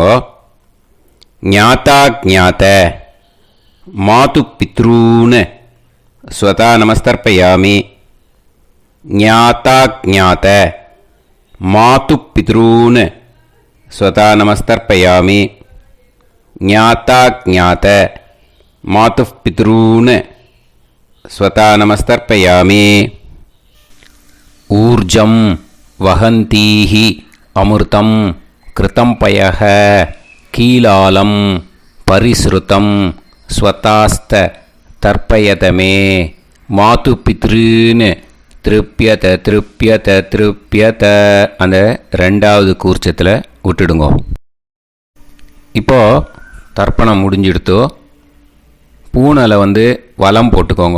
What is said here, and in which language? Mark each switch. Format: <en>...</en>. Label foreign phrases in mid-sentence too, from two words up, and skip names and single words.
<sa>ज्ञाता ज्ञात मातृ पितॄन् स्वधा नमस्तर्पयामि. ज्ञाता ज्ञात मातृ पितॄन् स्वधा नमस्तर्पयामि. ज्ञाता ज्ञात मातृ पितॄन् स्वधा नमस्तर्पयामि. ऊर्जं वहन्तीः अमृतं घृतं पयः कीलालं परिस्रुतं स्वधास्थ तर्पयत मे मातृ पितॄन् तृप्यत तृप्यत तृप्यत.</sa> <ta>அந்த ரெண்டாவது கூர்ச்சத்தில் விட்டுடுங்க. இப்போது தர்ப்பணம் முடிஞ்சிடுத்தோ பூனையில் வலம் போட்டுக்கோங்க.</ta>